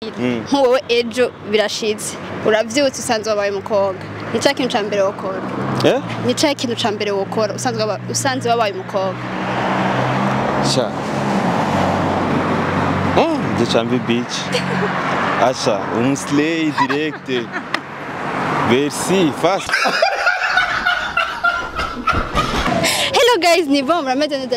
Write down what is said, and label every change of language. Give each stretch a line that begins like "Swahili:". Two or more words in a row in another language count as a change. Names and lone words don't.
Rundi: Nk'uwo ejo birashitse uravyutse usanzwe wabaye umukobwa nica kintu ca mbere wokora nica kintu ca mbere wokora usanzwe wabaye umukobwa sha de chambi beach acha slay direct merci fast.
English: Hello guys,
Rundi: ni bon murameze neza